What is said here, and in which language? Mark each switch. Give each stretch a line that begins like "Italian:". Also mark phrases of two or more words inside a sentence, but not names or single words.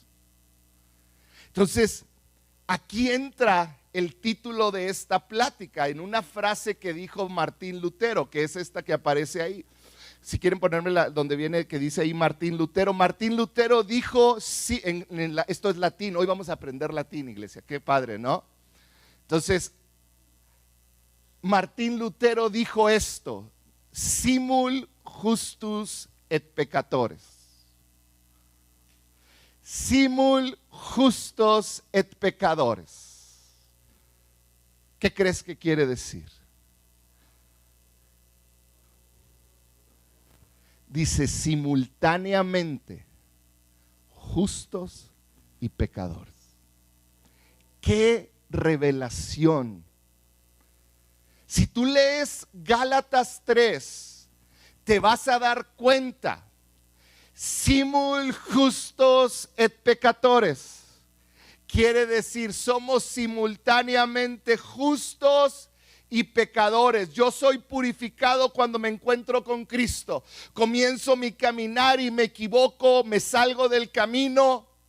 Spanish: Entonces, aquí entra el título de esta plática en una frase que dijo Martín Lutero, que es esta que aparece ahí. Si quieren ponerme donde viene, que dice ahí Martín Lutero. Martín Lutero dijo, sí, esto es latín, hoy vamos a aprender latín, iglesia, qué padre, ¿no? Entonces, Martín Lutero dijo esto:
Latin: simul justus et peccatores. Simul justos et pecadores.
Spanish: ¿Qué crees que quiere decir? Dice simultáneamente justos y pecadores. ¡Qué revelación! Si tú lees Gálatas 3, te vas a dar cuenta.
Latin: Simul justos et pecadores.
Spanish: Quiere decir, somos simultáneamente justos y pecadores. Yo soy purificado cuando me encuentro con Cristo. Comienzo mi caminar y me equivoco, me salgo del camino.